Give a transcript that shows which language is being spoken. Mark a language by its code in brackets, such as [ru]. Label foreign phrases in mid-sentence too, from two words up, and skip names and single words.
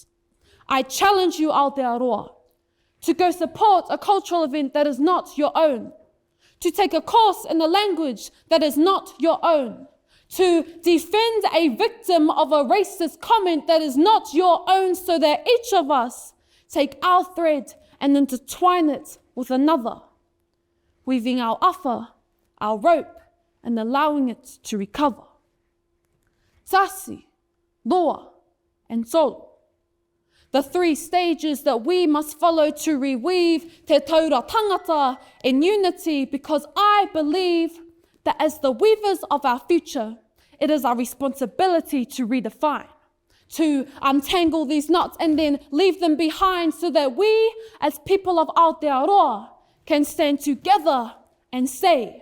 [en] I challenge you, Aotearoa, to go support a cultural event that is not your own, to take a course in a language that is not your own, to defend a victim of a racist comment that is not your own, so that each of us take our thread and intertwine it with another, weaving our afa, our rope, and allowing it to recover. [sm] Tasi, loa, [en] and solo. The 3 stages that we must follow to reweave [mi] te taura tangata [en] in unity, because I believe that as the weavers of our future, it is our responsibility to redefine, to untangle these knots and then leave them behind, so that we as people of Aotearoa can stand together and say